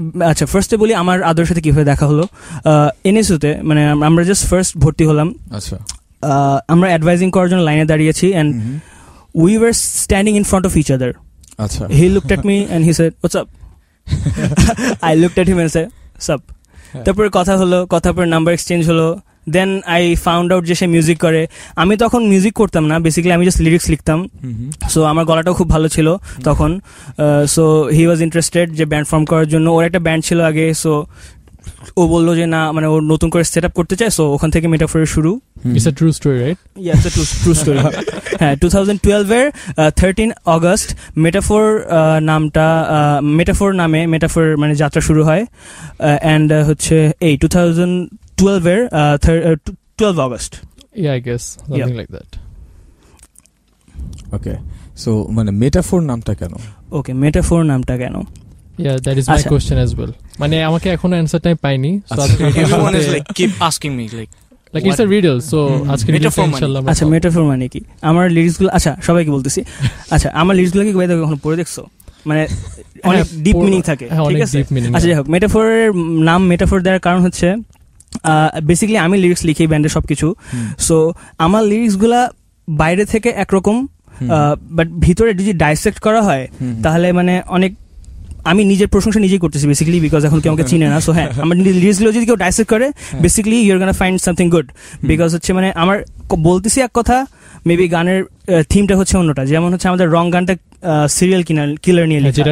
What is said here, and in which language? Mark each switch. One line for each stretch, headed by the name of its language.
Bangla: আচ্ছা, ফার্স্টে বলি আমার আদর সাথে কিভাবে দেখা হলো। এনএসইউতে মানে আমরা জাস্ট ফার্স্ট ভর্তি হলাম। আচ্ছা, আমরা অ্যাডভাইজিং করার জন্য লাইনে দাঁড়িয়েছি,
English: and we were standing in front of each other.
Bangla: আচ্ছা,
English: he looked at me and he said what's up. I looked at him and said what's up.
Bangla: তারপর কথা হলো, কথার পর নাম্বার এক্সচেঞ্জ হলো।
English: then I found out
Bangla: যে সে music করে। আমি তখন মিউজিক করতাম না, বেসিক্যালি আমি জাস্ট লিরিক্স লিখতাম। সো আমার গলাটাও খুব ভালো ছিল তখন।
English: so he was interested
Bangla: যে ব্যান্ড ফর্ম করার জন্য। ওর একটা ব্যান্ড ছিল আগে, সো ও বললো যে না মানে ও নতুন করে সেট আপ করতে চায়। সো ওখান থেকে মেটাফোরের শুরু।
English: It's a true story, right? Yeah, it's a true story.
Bangla: হ্যাঁ, 2012 এর 13 অগস্ট মেটাফোর নামটা মেটাফোর নামে মেটাফোর মানে যাত্রা শুরু হয়। অ্যান্ড হচ্ছে এই 2012 এর 12 August.
English: Yeah, I guess something like that. Okay, so
Bangla: মানে মেটাফোর নামটা কেন? ওকে, মেটাফোর নামটা কেন?
English: Yeah, that is my question as well.
Bangla: মানে আমাকে এখনো অ্যানসার টাইম পাইনি।
English: Everyone is like keep asking me like Like it's a riddle, so আজকে
Bangla: Metaphor মানে। ইনশাআল্লাহ আচ্ছা মেটাফর মানে কি আমার লিরিক্সগুলো আচ্ছা সবাইকে বলতেছি আচ্ছা আমার লিরিক্সগুলো কি বাইরে কখনো পড়ে দেখছো মানে অনেক ডিপ মিনিং থাকে ঠিক আছে আচ্ছা যাই হোক মেটাফরের নাম মেটাফর দেওয়ার কারণ হচ্ছে বেসিক্যালি আমি লিরিক্স লিখি ব্যান্ডের সবকিছু সো আমার লিরিক্সগুলা বাইরে থেকে একরকম বাট ভিতরে যদি ডাইসেক্ট করা হয় তাহলে মানে অনেক আমি নিজের প্রশংসা নিজেই করতেছি বেসিক্যালি বিকজ এখন কেউ আমাকে চিনে না সো হ্যাঁ আমার লিরিক্সগুলো যদি কেউ ডাইসেক্ট করে basically
English: you are gonna find something good
Bangla: because হচ্ছে মানে আমার বলতেছি এক কথা মেবি গানের থিমটা হচ্ছে অন্যটা যেমন হচ্ছে আমাদের রং গানটা সিরিয়াল কিলার নিয়ে লেখা